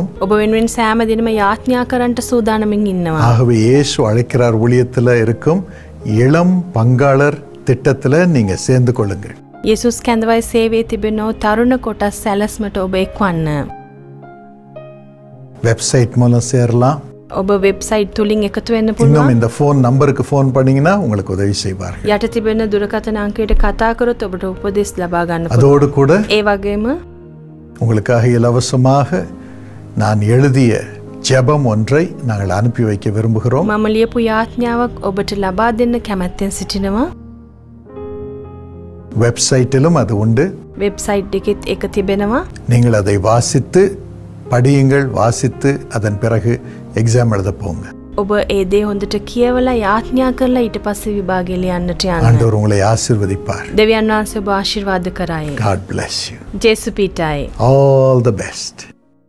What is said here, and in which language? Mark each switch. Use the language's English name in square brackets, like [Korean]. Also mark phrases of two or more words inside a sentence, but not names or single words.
[Sinhala] ඔබ වෙනුවෙන් සෑම දිනම යාඥා කරන්නට සූදානමින් ඉන්නවා. [Tamil] ஆகவே இயேசு அழைக்கிறார் ஊழியத்தில் இருக்கும் இளம் பங்காளர் திட்டத்தில் நீங்க சேர்ந்து கொள்ளுங்கள். [Sinhala] යේසුස් කැඳවයි සේවයේ තිබෙනෝ තරුණ කොටස් සැලැස්මට ඔබ එක්වන්න. [Tamil] வெப்சைட் மூலம் சேரலாம். [Sinhala] ඔබ වෙබ්සයිට් තුලින් එකතු වෙන්න [Tamil] இன்னும் [Sinhala] පුළුවන්. [Tamil] இந்த [English] phone numberக்கு [Tamil] ஃபோன் பண்ணீங்கன்னா உங்களுக்கு உதவி செய்வார்கள். [Sinhala] යට තිබෙන දුරකථන අංකයට කතා කරොත් ඔබට උපදෙස් ලබා ගන්න පුළුවන්. [Tamil] அதோடு கூட [Sinhala] ඒ වගේම [Tamil] உங்களுக்காக இலவசமாக நான் எழுதிய ஜெபம் ஒன்றை நாங்கள் அனுப்பி வைக்க விரும்புகிறோம். [Sinhala] මම ලියපු යාඥාවක් ඔබට ලබා දෙන්න කැමැත්තෙන් සිටිනවා. [Tamil] வெப்சைட்டிலும் அது உண்டு. [Sinhala] වෙබ්සයිට් එකෙත් එක තිබෙනවා. [Tamil] நீங்கள் அதை வாசித்து படியுங்கள். வாசித்து அதன் பிறகு எக்ஸாம் எழுத போங்க. [Sinhala] ඔබ ඒ දේ හොඳට කියවලා යාඥා කරලා ඊට පස්සේ විභාගය ලියන්නට යන්න. [Tamil] ஆண்டவர் உங்களை ஆசீர்வதிப்பார். [Sinhala] දෙවියන් වහන්සේ ඔබ ආශිර්වාද කරයි. [English] God bless you. [Sinhala] ජේසු පිටයි. [English] All the best.